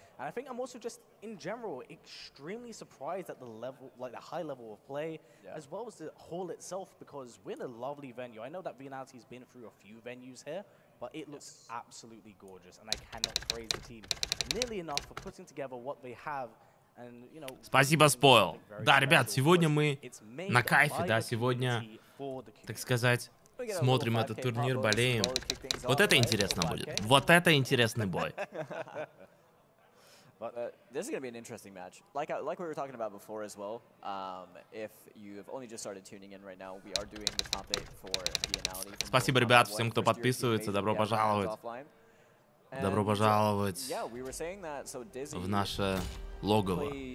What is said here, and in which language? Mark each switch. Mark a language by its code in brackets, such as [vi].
[en] And I think I'm also just in general extremely surprised at the level, like the high level of play, as well as the hall itself, because we're in a lovely venue. I know that Binance been through a few venues here, but it looks absolutely gorgeous, and I cannot praise the team nearly enough for putting together what they have. And, you know, [ru] спасибо, Spoil. Да, ребят, сегодня мы на кайфе, да, сегодня, так сказать, смотрим этот турнир, болеем. Вот это интересно будет. Вот это интересный бой. [en] But this is going to be an interesting match. Like we were talking about before as well, if you've only just started tuning in right now, we are doing the top 8 for the anality. [ru] Спасибо, ребят, всем, кто подписывается. Добро пожаловать. Добро пожаловать в наше логово.